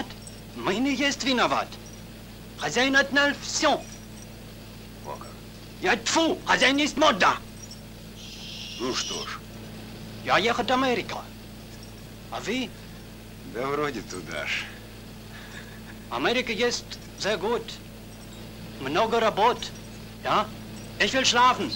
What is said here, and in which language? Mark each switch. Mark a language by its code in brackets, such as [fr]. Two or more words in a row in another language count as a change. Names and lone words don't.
[ru] Мы не есть виноват. Хозяин отнял все. Я тьфу, хозяин есть мода. Ну что ж. Я ехать в Америку. А вы? Да вроде туда ж. Америка есть [de] sehr gut. [ru] Много работ. [de] Ja? Ich will schlafen.